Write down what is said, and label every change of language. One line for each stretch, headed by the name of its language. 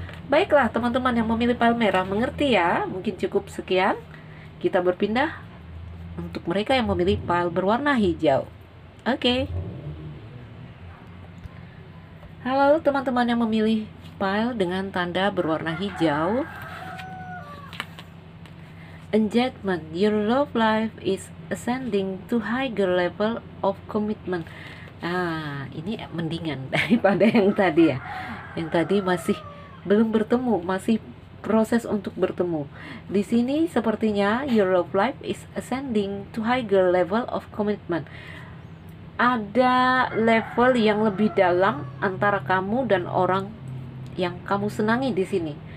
Indonesian: Baiklah teman-teman yang memilih pil merah, mengerti ya? Mungkin cukup sekian. Kita berpindah untuk mereka yang memilih pil berwarna hijau. Oke. Halo teman-teman yang memilih pil dengan tanda berwarna hijau.
English: Engagement, your love life is ascending to higher level of commitment.
Indonesian: Ini mendingan daripada yang tadi ya. Yang tadi masih belum bertemu, masih proses untuk bertemu. Di sini sepertinya
English: your love life is ascending to higher level of commitment.
Indonesian: Ada level yang lebih dalam antara kamu dan orang yang kamu senangi di sini.